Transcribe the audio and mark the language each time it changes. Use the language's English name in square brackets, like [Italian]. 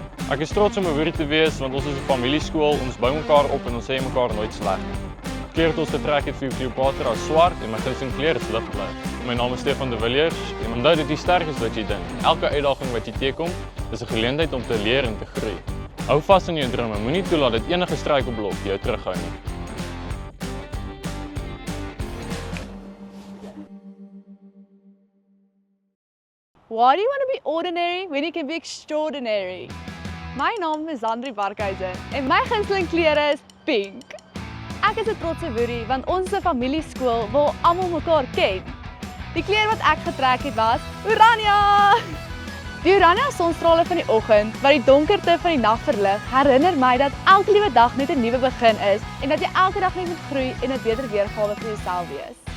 [Afrikaans] Ek is trots om 'n boerie te wees want ons is 'n familieskool, ons bou mekaar op en ons sê mekaar nooit sleg. Die kleur wat ons getrek het vir die Cleopatra is swart en my gunsteling kleur is ligblou. My naam is Stefan de Villiers en onthou dat jy sterk is wat jy dink. Elke uitdaging wat jy teekom, is 'n geleentheid om te leer en te groei. Hou vas aan jou drome, moenie toelaat dat enige struikelblok jou terughou nie. [English] Why do you want to be ordinary when you can be extraordinary? [Afrikaans] My naam is Andri Barkhuizen en my gunsteling kleur is pink. Ek is 'n trotse boerie want ons is 'n familieskool waar almal mekaar ken. Die kleur wat ek getrek het was oranje. Die oranje sonstrale van die oggend wat die donkerte van die nag verlig, herinner my dat elke liewe dag net 'n nuwe begin is en dat jy elke dag net moet groei en 'n beter weergawe van jouself wees.